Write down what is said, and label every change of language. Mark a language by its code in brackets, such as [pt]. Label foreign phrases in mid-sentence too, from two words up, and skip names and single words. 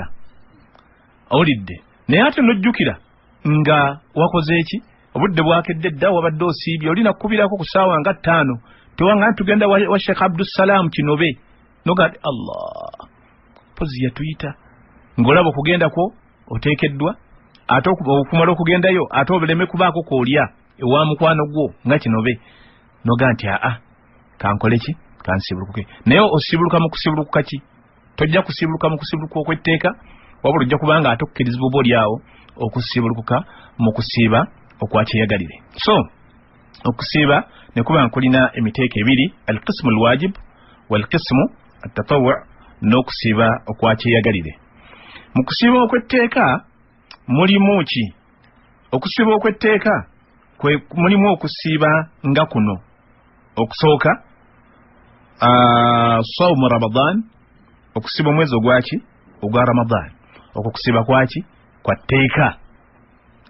[lg] owulidde naye ate n'ojjukira nga wakoze eki obudde bwakedde dda wabadde osiibye olina kukubirako ku ssaawa nga 5 tewanga tugenda wa Sheikh Abdussalaamu Kinobe noga Allah pozi yatuyita ng'olaba okugendako oteekeddwa ate okumala okugendayo ate obuleme kubaako koolya ewa mukwano gwo nga Kinobe noga nti kankole ki kansibulukuke. Naye osibuluka mu kusibulukuka ki? Tojja kusibuluka mu kusibuluka okw'etteeka wabula ojja kubanga ate okukkirizibwa oba oli awo okusibulukuka mu kusiiba okwa kyeyagalire. So okusiiba ne kuba nga kulina emiteeko ebiri [ar] al-qismu al-wajib wal-qismu at-tatawwu [lg] n'okusiiba okwa kyeyagalire. Mu kusiiba okw'etteeka mulimu ki? Okusiiba okw'etteeka mulimu okusiiba nga kuno. Okusooka [ar] sawmu Ramadan [lg] okusiiba omwezi ogwaki ogwa Ramadan okwo kusiiba kwaki kwa tteeka.